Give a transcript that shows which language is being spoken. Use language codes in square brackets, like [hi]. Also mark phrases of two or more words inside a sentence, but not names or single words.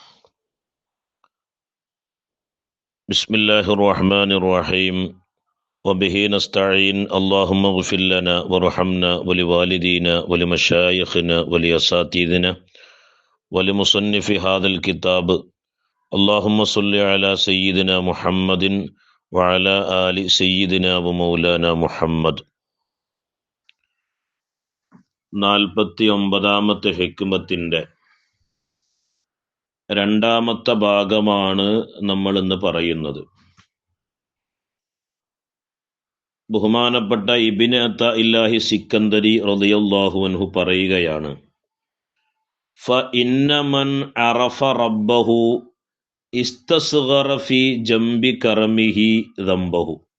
[ar] بسم الله الرحمن الرحيم وبه نستعين اللهم اغفر لنا وارحمنا ولوالدينا ولمشايخنا ولأساتذتنا ولمصنف هذا الكتاب اللهم صل على سيدنا محمد وعلى آل سيدنا ومولانا محمد. [ml] 49ാമത്തെ ഹിക്മത്തിൻ്റെ രണ്ടാമത്തെ ഭാഗമാണ് നമ്മൾ ഇന്ന് പറയുന്നത്. ബഹുമാനപ്പെട്ട ഇബ്നു അത്താഇല്ലാഹി സിക്കന്ദരി [ar] رضي الله عنه [ml] പറയുകയാണ്, [ar] فإن من عرف ربه استصغر في جنب كرمه ذنبه.